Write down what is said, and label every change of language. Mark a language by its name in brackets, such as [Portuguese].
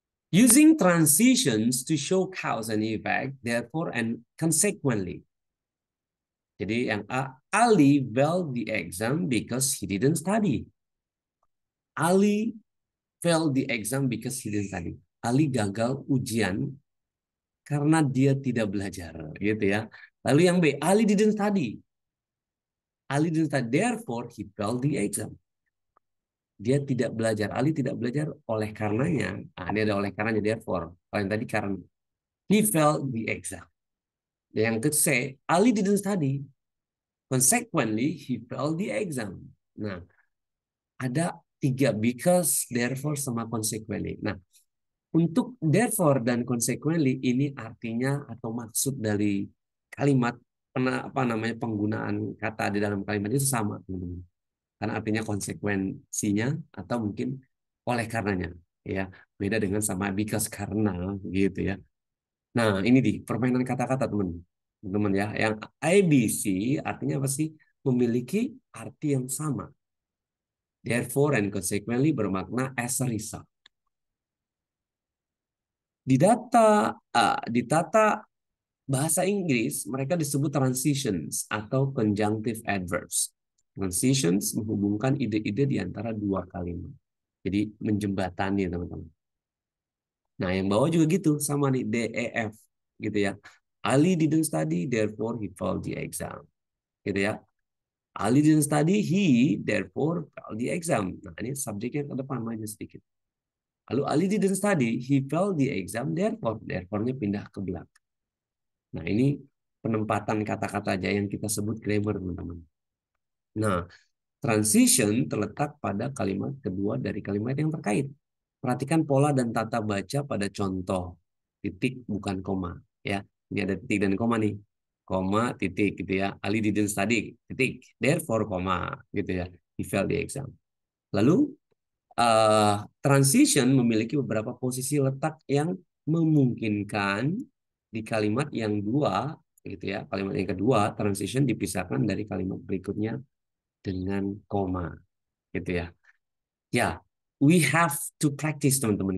[English] Using transitions to show cause and effect, therefore and consequently. [Indonesian] Jadi yang A, [English] Ali failed the exam because he didn't study. Ali failed the exam because he didn't study. [Indonesian] Ali gagal ujian karena dia tidak belajar, gitu ya. Lalu yang B, [English] Ali didn't study. Ali didn't study, therefore he failed the exam. [Indonesian] Dia tidak belajar. Ali tidak belajar oleh karenanya. Ah, ini ada oleh karenanya, therefore. Kalau yang tadi karena [English] he failed the exam. [Indonesian] Dan yang ke C, [English] Ali didn't study. Consequently, he failed the exam. [Indonesian] Nah, ada tiga, [English] because, therefore, sama consequently. [Indonesian] Nah, untuk therefore dan consequently ini artinya atau maksud dari kalimat apa namanya penggunaan kata di dalam kalimat itu sama, teman-teman. Karena artinya konsekuensinya atau mungkin oleh karenanya, ya. Beda dengan sama because karena gitu ya. Nah, ini di permainan kata-kata teman-teman ya. Yang ABC artinya apa sih? Memiliki arti yang sama. [English] Therefore and consequently bermakna as a result. [Indonesian] Di data bahasa Inggris mereka disebut transitions atau conjunctive adverbs. Transitions menghubungkan ide-ide di antara dua kalimat. Jadi menjembatani teman-teman. Nah, yang bawah juga gitu, sama nih DEF gitu ya. [English] Ali didn't study, therefore he failed the exam. Gitu ya. Ali didn't study, he therefore failed the exam. [Indonesian] Nah, ini subjeknya ke depan aja sedikit. [English] Lalu Ali didn't study, he failed the exam, therefore-nya [Indonesian] pindah ke belakang. Nah, ini penempatan kata-kata aja yang kita sebut grammar, teman-teman. Nah, transition terletak pada kalimat kedua dari kalimat yang terkait. Perhatikan pola dan tata baca pada contoh. Titik bukan koma, ya. Ini ada titik dan koma nih. Koma, titik gitu ya. [English] Ali didn't study, [Indonesian] titik. Therefore, koma gitu ya. [English] He failed the exam. [Indonesian] Lalu transition memiliki beberapa posisi letak yang memungkinkan di kalimat yang dua gitu ya. Kalimat yang kedua transition dipisahkan dari kalimat berikutnya dengan koma gitu ya. [English] Ya, we have to practice teman-teman.